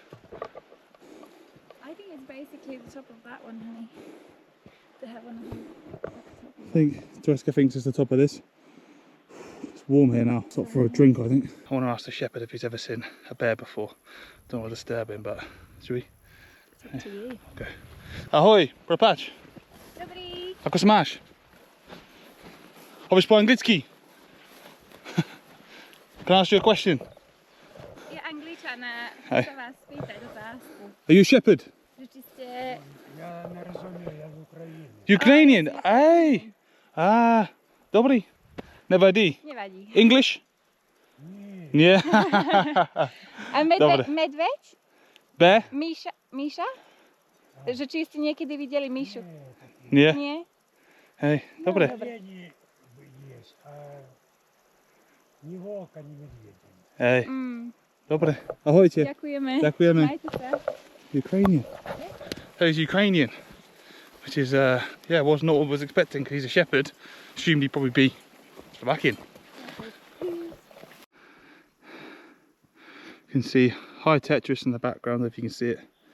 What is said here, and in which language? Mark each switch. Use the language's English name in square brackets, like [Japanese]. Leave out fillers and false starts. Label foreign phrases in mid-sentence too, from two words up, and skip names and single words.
[English] I think it's basically the top of that one, honey. They have one of them. I think Tereska thinks it's the top of this. It's warm here now. It's not for a drink, I think. I want to ask the shepherd if he's ever seen a bear before. Don't want to disturb him, but should we? It's up to you. [Slovak] Okay. Ahoj, propać. Dobrý. Ako se máš? Hovoríš po anglicky? [English] Can I ask you a question? [Slovak] Je Angličana, Hej. se vás pýtať otázku. [English] Are you a shepherd? [Slovak] Že či ste... [Ukrainian] Я не розумію, я з України. [English] Ukrainian? [Slovak] Hey! Ah, dobrý. Nevadí. Nevadí. [English] English? [Ukrainian] Ні. [English] Yeah. A [Slovak] Dobre. medveď? [English] Bear? [Slovak] Míša? Že či ste niekedy videli Míšu? [English] Yeah. [Slovak] Nie? Hey, dobre. [Ukrainian] Медведі є, а ні вовка, ні медведя. [English] Hey, Mm. [Slovak] dobre. Ahojte. Ďakujeme. Ďakujeme. Majte sa. [English] Ukrainian. So he's Ukrainian, which is yeah, was not what I was expecting because he's a shepherd. Assumed he'd probably be Slovakian. You can see high Tetris in the background if you can see it.